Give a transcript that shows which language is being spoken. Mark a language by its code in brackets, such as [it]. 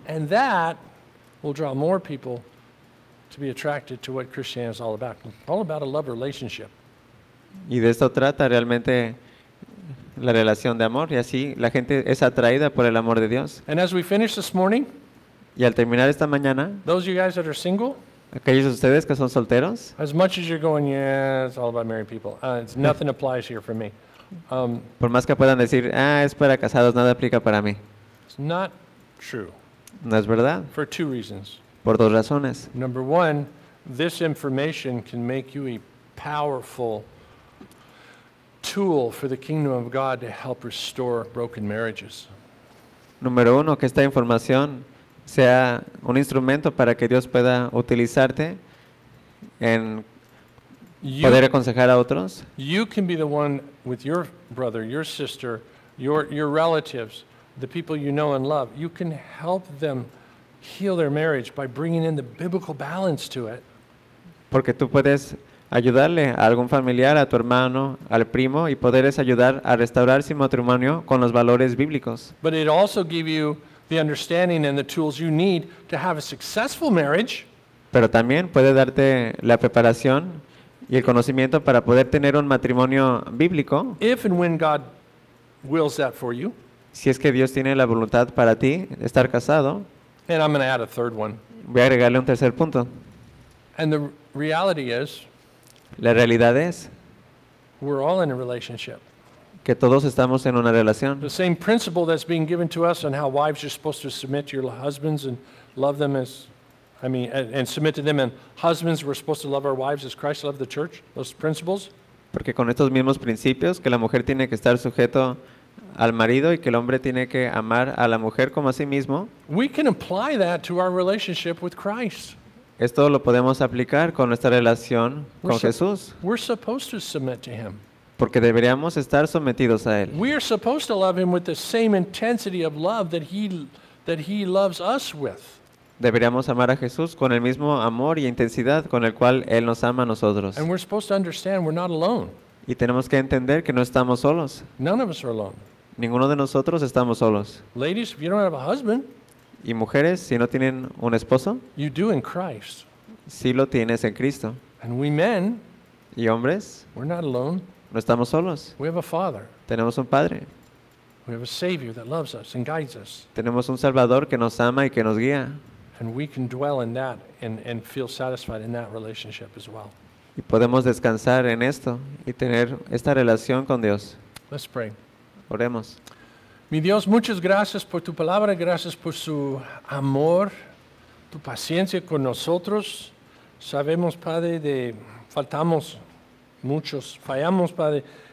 [en] And that will draw more people to be attracted to what Christianity is all about. All about a love relationship. [es] Y de esto trata realmente la relación de amor, y así la gente es atraída por el amor de Dios. [en] And as we finish this morning. [es] Y al terminar esta mañana, [en] those of you guys that are single, [es] aquellos de ustedes que son solteros, [en] as much as you're going, yeah, it's all about married people, it's nothing applies here for me. [es] Por más que puedan decir, es para casados, nada aplica para mí. [en] It's not true. [es] No es verdad. [en] For two reasons. [es] Por dos razones. [en] Number one, this information can make you a powerful tool for the kingdom of God to help restore broken marriages. [es] Número uno, que esta información sea un instrumento para que Dios pueda utilizarte en poder aconsejar a otros. [en] You can be the one with your brother, your sister, your relatives, the people you know and love. You can help them heal their marriage by bringing in the biblical balance to it. [es] Porque tú puedes ayudarle a algún familiar, a tu hermano, al primo, y poderes ayudar a restaurar su matrimonio con los valores bíblicos. [en] But it also give you the understanding and the tools you need to have a successful marriage. [es] Pero también puede darte la preparación y el conocimiento para poder tener un matrimonio bíblico. [en] If and when God wills that for you. [es] Si es que Dios tiene la voluntad para ti estar casado. [en] And I'm going to add a third one. [es] Voy a agregarle un tercer punto. [en] And the reality is, [es] la realidad es, [en] we're all in a relationship. [es] Que todos estamos en una relación. [en] The same principle that's being given to us on how wives are supposed to submit to your husbands and love them as, I mean, and submit to them, and husbands, we're supposed to love our wives as Christ loved the church. Those principles. [es] Porque con estos mismos principios, que la mujer tiene que estar sujeto al marido y que el hombre tiene que amar a la mujer como a sí mismo. [en] We can apply that to our relationship with Christ. [es] Esto lo podemos aplicar con nuestra relación con Jesús. [en] We're supposed to submit to him. [es] Porque deberíamos estar sometidos a él. [en] We are supposed to love him with the same intensity of love that he loves us with. [es] Deberíamos amar a Jesús con el mismo amor y intensidad con el cual él nos ama a nosotros. [en] And we're supposed to understand we're not alone. [es] Y tenemos que entender que no estamos solos. [en] None of us are alone. [es] Ninguno de nosotros estamos solos. [en] Ladies, if you don't have a husband, [es] y mujeres, si no tienen un esposo, [en] you do in Christ. [es] Si lo tienes en Cristo. [en] And we men, [es] y hombres, [en] we're not alone. [es] No estamos solos. [en] We have a father. [es] Tenemos un padre. [en] We have a savior that loves us and guides us. [es] Tenemos un salvador que nos ama y que nos guía. [en] And we can dwell in that and feel satisfied in that relationship as well. [es] Y podemos descansar en esto y tener esta relación con Dios. [en] Let's pray. [es] Oremos. Mi Dios, muchas gracias por tu palabra, gracias por su amor, tu paciencia con nosotros. Sabemos, Padre, de faltamos muchos, fallamos, Padre.